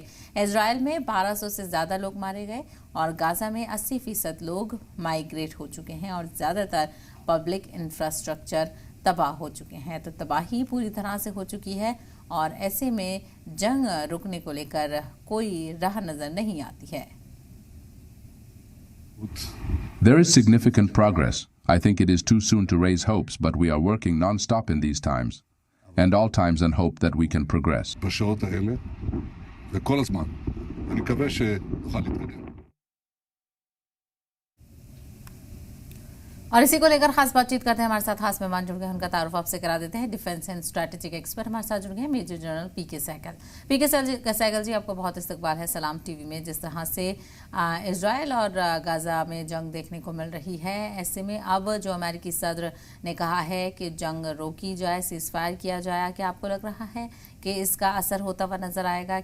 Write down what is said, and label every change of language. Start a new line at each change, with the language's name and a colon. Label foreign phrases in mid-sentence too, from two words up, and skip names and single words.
Hindi: इजरायल में 1200 से ज्यादा लोग मारे गए और गाजा में 80% लोग माइग्रेट हो चुके हैं और ज्यादातर
English: public infrastructure
Hindi: तबाह हो चुके हैं। तो तबाही पूरी तरह से हो चुकी है और ऐसे में जंग रुकने को लेकर कोई राह नजर नहीं आती है।
English: There is significant progress. I think it is too soon to raise hopes, but we are working non-stop in these times, and all times in hope that we can progress.
Hebrew: בשעות האלה וכל הזמן. אני מקווה שנוכל להתקדם.
Hindi: और इसी को लेकर खास बातचीत करते हैं। हमारे साथ खास मेहमान जुड़ गए, उनका तारुफ आपसे करा देते हैं।
English: defense and strategic expert
Hindi: हमारे साथ जुड़ गए हैं,
English: Major General
Hindi: पीके सहगल। पीके सहगल जी, आपको बहुत इस्तकबाल है सलाम टीवी में। जिस तरह से इजरायल और गाजा में जंग देखने को मिल रही है, ऐसे में अब जो अमेरिकी सदर ने कहा है कि जंग रोकी जाए, सीजफायर किया जाए, क्या आपको लग रहा है कि इसका असर होता हुआ नजर आएगा?